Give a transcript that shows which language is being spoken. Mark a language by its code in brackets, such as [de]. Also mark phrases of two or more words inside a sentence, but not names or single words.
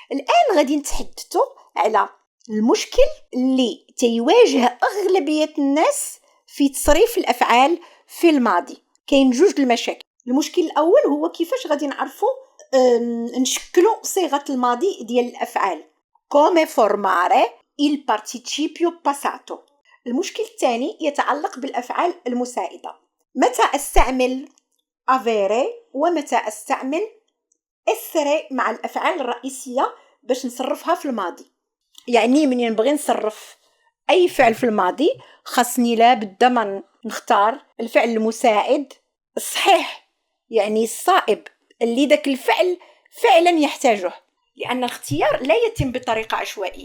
[ar] الآن غادي نتحدثوا على المشكل اللي تيواجه أغلبية الناس في تصريف الأفعال في الماضي. كاين جوج المشاكل. المشكل الأول هو كيفاش غادي نعرفوا نشكلوا صيغة الماضي ديال الأفعال [it] come formare il participio passato. [ar] المشكل الثاني يتعلق بالأفعال المساعدة. متى أستعمل avere ومتى أستعمل essere مع الأفعال الرئيسية باش نصرفها في الماضي. يعني من نبغي نصرف أي فعل في الماضي خاصني لابد ما نختار الفعل المساعد الصحيح، يعني الصائب اللي ذاك الفعل فعلا يحتاجه، لأن الاختيار لا يتم بطريقة عشوائية.